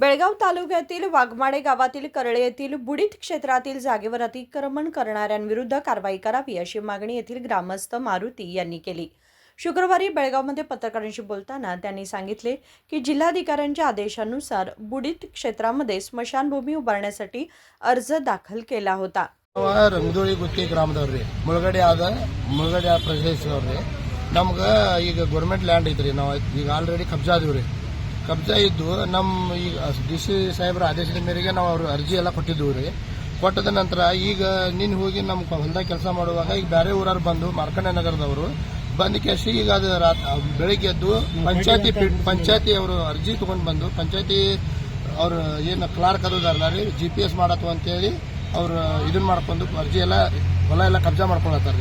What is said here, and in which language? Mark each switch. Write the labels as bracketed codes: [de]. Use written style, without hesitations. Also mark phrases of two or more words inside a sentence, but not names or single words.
[mr] बेळगाव तालुक्यातील वाघमाडे गावातील करळे येथील बुडीत क्षेत्रातील जागेवर अतिक्रमण करणाऱ्यांविरुद्ध कारवाई करावी अशी मागणी येथील ग्रामस्थ मारुती यांनी केली। शुक्रवारी बेळगावमध्ये पत्रकारांशी बोलताना त्यांनी सांगितले की जिल्हाधिकाऱ्यांच्या आदेशानुसार बुडीत क्षेत्रामध्ये स्मशानभूमी उभारण्यासाठी अर्ज दाखल केला होता। [kn] ರಂಗದೋಳಿ ಗುತ್ತಿ ಗ್ರಾಮದವ್ರಿ ಮುಳಗಡೆ ಪ್ರದೇಶದವ್ರಿ ನಮ್ಗೆ ಈಗ ಗೌರ್ಮೆಂಟ್ ಲ್ಯಾಂಡ್ ಐತ್ರಿ। ನಾವು ಈಗ ಆಲ್ರೆಡಿ ಕಬ್ಜಾ ಅದೀವ್ರಿ। ಕಬ್ಜಾ ಇದ್ದು ನಮ್ಮ ಈಗ DC ಸಾಹೇಬ್ರ ಆದೇಶದ ಮೇರೆಗೆ ನಾವು ಅವ್ರ ಅರ್ಜಿ ಎಲ್ಲ ಕೊಟ್ಟಿದ್ದೀವಿ। ಕೊಟ್ಟದ ನಂತರ ಈಗ ನೀನು ಹೋಗಿ ನಮ್ಮ ಹೊಲದಾಗ ಕೆಲಸ ಮಾಡುವಾಗ ಈಗ ಬೇರೆ ಊರವ್ರು ಬಂದು ಮಾರ್ಕಂಡ ನಗರದವರು ಬಂದು ಕೇಸಿ ಈಗ ಅದು ಬೆಳಿಗ್ಗೆ ಎದ್ದು ಪಂಚಾಯತಿ ಅವರು ಅರ್ಜಿ ತಗೊಂಡು ಬಂದು ಪಂಚಾಯತಿ ಅವ್ರು ಏನು ಕ್ಲಾರ್ಕ್ ಅದಾರಲ್ಲ ರೀ GPS ಮಾಡತ್ತು ಅಂತೇಳಿ ಅವ್ರು ಇದನ್ನ ಮಾಡ್ಕೊಂಡು ಅರ್ಜಿ ಎಲ್ಲ ಹೊಲ ಎಲ್ಲ ಕಬ್ಜಾ ಮಾಡ್ಕೊಳತ್ತಾರ್ರಿ।